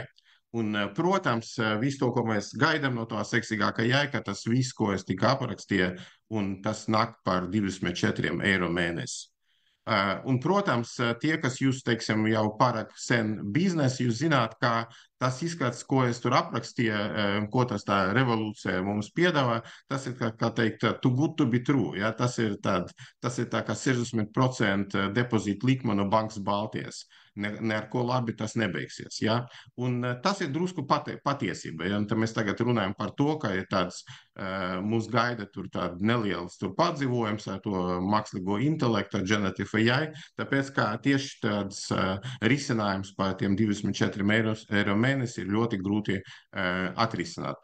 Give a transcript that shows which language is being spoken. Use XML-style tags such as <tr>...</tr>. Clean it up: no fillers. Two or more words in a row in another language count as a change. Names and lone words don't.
<lv>Un, protams, visu to, ko mēs gaidām no tā seksīgākā jēga, ka tas viss, ko es tikko aprakstīju, un tas nāk par 24 eiro mēnesi. Un, protams, tie, kas jūs, teiksim, jau pārāk sen biznesi, jūs zināt, kā tas izskats, ko es tur aprakstīju, ko tas tā revolūcija mums piedāvā, tas ir, kā teikt,</lv> <en>too good to be true.</en> <lv>Ja? Tas ir tā kā 60% depozīta likme no bankas Baltijas. Ne ar ko labi tas nebeigsies. Ja? Un tas ir drusku patiesība. Ja? Tad mēs tagad runājam par to, ka ir tāds, mūs gaida tur tāda neliels tur padzīvojums ar to mākslīgo intelektu, ar</lv> <en>generative AI,</en> <lv>tāpēc, ka tieši tāds risinājums par tiem 24 eiro mēnesi ir ļoti grūti atrisināt.</lv>